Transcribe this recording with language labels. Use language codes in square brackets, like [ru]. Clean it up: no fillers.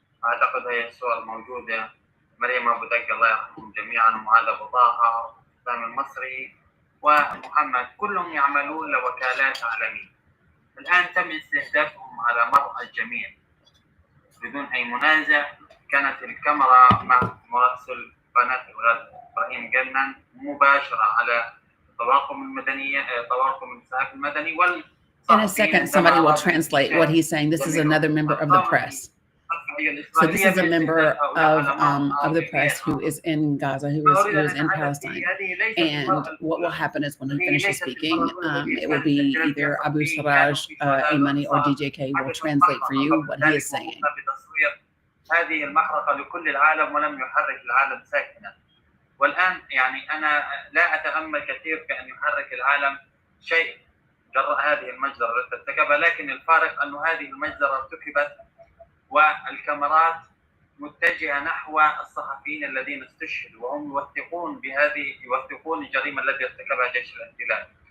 [ar] أعتقد هي الصور موجودة. مريم أبو دق الله يرحمهم جميعا، ومعاذ أبو طه، سامي المصري، ومحمد، كلهم يعملون لوكالات عالمية. الآن تم استهدافهم على مرأى الجميع بدون أي منازع. كانت الكاميرا مع مراسل قناة الغد إبراهيم جنن مباشرة على طواقم المدنية، طواقم الإسعاف المدني [en] In a second, somebody will translate what he's saying. This is another member of the press. So this is a member of the press who is in Gaza, who is in Palestine. And what will happen is when he finishes speaking, it will be either Abu Sarraj, A-Money, or DJK will translate for you what he is saying. [ar] هذه المحرقة لكل العالم ولم يحرك العالم ساكنا. والآن يعني أنا لا أتأمل كثير في أن يحرك العالم شيء جراء هذه المجزرة التي ارتكبها، لكن الفارق أن هذه المجزرة ارتكبت والكاميرات متجهة نحو الصحفيين الذين استشهدوا، وهم يوثقون الجريمة التي ارتكبها جيش الاحتلال.